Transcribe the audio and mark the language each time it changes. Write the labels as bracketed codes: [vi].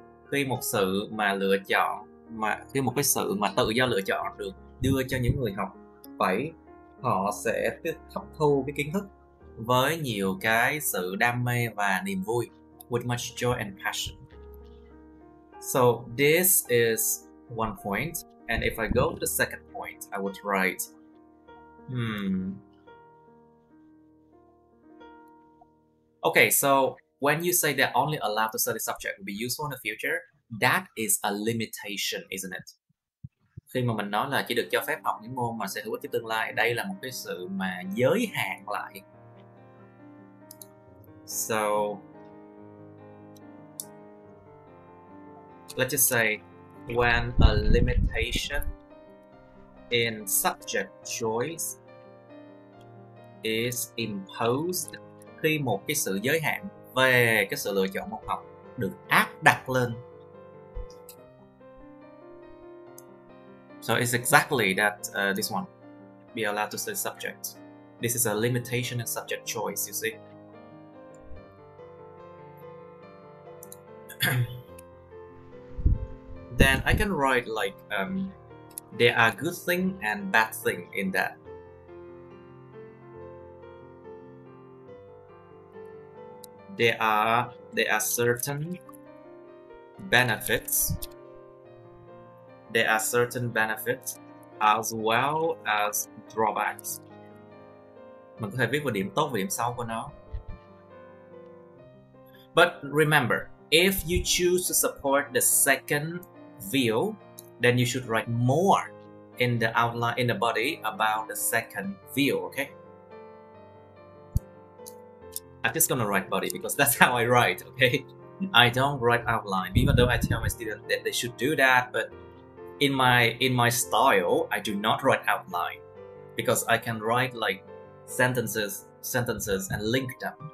[vi] Khi một sự mà lựa chọn, khi một cái sự mà tự do lựa chọn được đưa cho những người học, vậy họ sẽ hấp thu cái kiến thức với nhiều cái sự đam mê và niềm vui. [en] With much joy and passion. So this is one point, and if I go to the second point, I would write Okay, so when you say they're only allowed to study subject will be useful in the future, that is a limitation, isn't it? [vi] Khi mà mình nói là chỉ được cho phép học những môn mà sẽ hữu ích cho tương lai, đây là một cái sự mà giới hạn lại. [en] So let's just say when a limitation in subject choice is imposed, [vi] khi một cái sự giới hạn về cái sự lựa chọn môn học được áp đặt lên. [en] So it's exactly that this one, be allowed to study subject. This is a limitation in subject choice, you see. Then I can write like there are good thing and bad thing in that. There are certain benefits. There are certain benefits as well as drawbacks. [vi] Mình có thể viết vào điểm tốt và điểm xấu của nó. [en] But remember, if you choose to support the second view, then you should write more in the outline, in the body about the second view, okay? I'm just gonna write body because that's how I write, okay? I don't write outline, even though I tell my students that they should do that, but in my style, I do not write outline because I can write like sentences and link them.